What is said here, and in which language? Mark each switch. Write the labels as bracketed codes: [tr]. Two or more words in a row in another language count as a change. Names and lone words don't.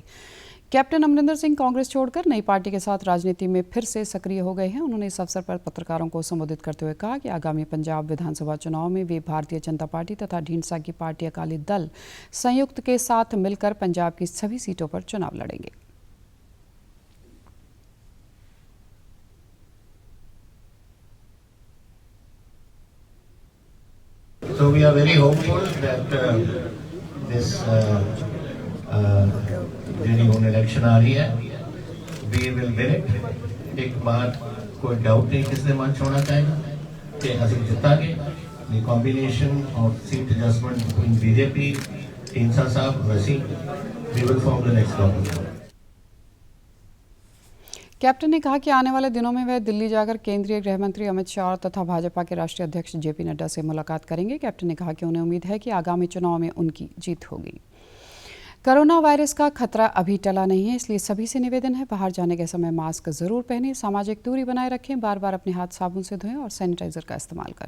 [hi] कैप्टन अमरिंदर सिंह कांग्रेस छोड़कर नई पार्टी के साथ राजनीति में फिर से सक्रिय हो गए हैं। उन्होंने इस अवसर पर पत्रकारों को संबोधित करते हुए कहा कि आगामी पंजाब विधानसभा चुनाव में वे भारतीय जनता पार्टी तथा ढींडसा की पार्टी अकाली दल संयुक्त के साथ मिलकर पंजाब की सभी सीटों पर चुनाव लड़ेंगे। [en] So we are very hopeful that this [pa] ਜਿਹੜੀ ਹੁਣ ਇਲੈਕਸ਼ਨ ਆ ਰਹੀ ਹੈ [en] we will win it। [pa] ਇੱਕ ਬਾਤ ਕੋਈ ਡਾਊਟ ਨਹੀਂ ਕਿਸੇ ਦੇ ਮਨ ਚ ਹੋਣਾ ਚਾਹੀਦਾ ਕਿ ਅਸੀਂ ਜਿੱਤਾਂਗੇ। [en] the combination of seat adjustment between BJP, Insa Saab, Wasim, we will form the next government. [hi] कैप्टन ने कहा कि आने वाले दिनों में वह दिल्ली जाकर केंद्रीय गृह मंत्री अमित शाह तथा भाजपा के राष्ट्रीय अध्यक्ष जेपी नड्डा से मुलाकात करेंगे। कैप्टन ने कहा कि उन्हें उम्मीद है कि आगामी चुनाव में उनकी जीत होगी। कोरोना वायरस का खतरा अभी टला नहीं है, इसलिए सभी से निवेदन है, बाहर जाने के समय मास्क जरूर पहनें, सामाजिक दूरी बनाए रखें, बार बार अपने हाथ साबुन से धोएं और सैनिटाइजर का इस्तेमाल करें।